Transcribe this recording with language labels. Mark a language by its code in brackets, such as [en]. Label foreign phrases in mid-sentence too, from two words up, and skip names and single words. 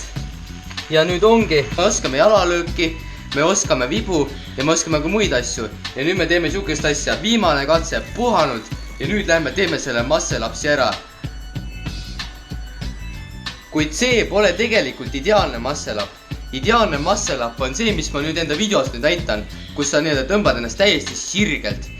[et] Ja nüüd ongi, me oskame jalalööki, me oskame vibu ja me oskame ka muid asju. Ja nüüd me teeme siukest asja, viimane katse puhanud. Ja nüüd lähme teeme selle muscle-upsi ära. Kuid see pole tegelikult ideaalne muscle-up. Ideaalne muscle-up on see, mis ma nüüd enda videost nüüd näitan, kus sa tõmbad ennast täiesti sirgelt.